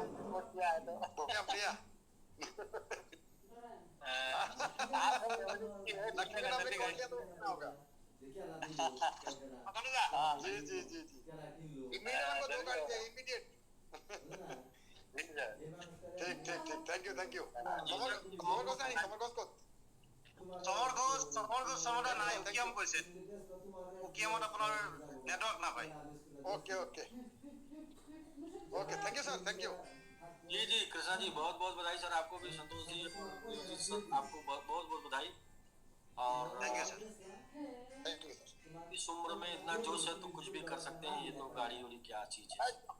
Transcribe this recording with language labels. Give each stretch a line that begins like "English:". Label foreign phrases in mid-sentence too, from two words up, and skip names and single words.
Hindi: प्रिया लक्ष्मी का नाम नहीं कॉल किया तो क्या होगा? जी इमीडिएट को 2 गाड़ी चाहिए, इमीडिएट।
English: ठीक thank you. समर
Assamese: নাই উকিয়াম কৈছে উকিয়ামত আপোনাৰ নেটৱৰ্ক নাপায়।
English: okay thank you sir, thank you.
Hindi: जी कृष्णा जी बहुत बहुत बधाई सर आपको भी, संतोष जी सर आपको बहुत बहुत बधाई। और
English: thank you sir.
Hindi: इस उम्र में इतना जोश है तो कुछ भी कर सकते हैं, ये तो गाड़ी वाली क्या चीज है।